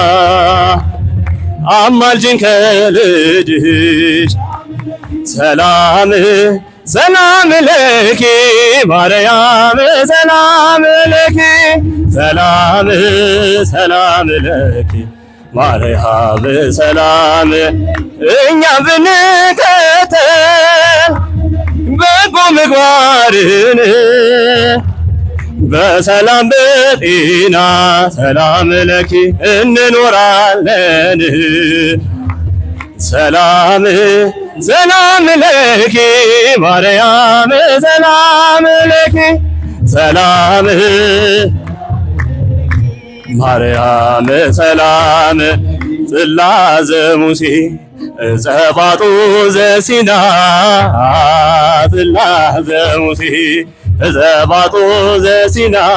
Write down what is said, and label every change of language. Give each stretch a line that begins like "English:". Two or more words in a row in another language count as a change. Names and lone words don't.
Amharic: አማልጅን ከልጅሽ ሰላም ሰላም ለኪ ማርያም ሰላም ለኪ ሰላም ሰላም ለኪ ማርያም ሰላም እኛ ብንከተል በጎ ምግባርን በሰላም በጤና ሰላም ለኪ እንኖራለን ሰላም ሰላም ለኪ ማርያም ሰላም ለኪ ሰላም ማርያም ሰላም
Geez: ጽላተ ሙሴ ዘባጡ ዘሲና ጽላተ ሙሴ ዘባጡ ዘሲና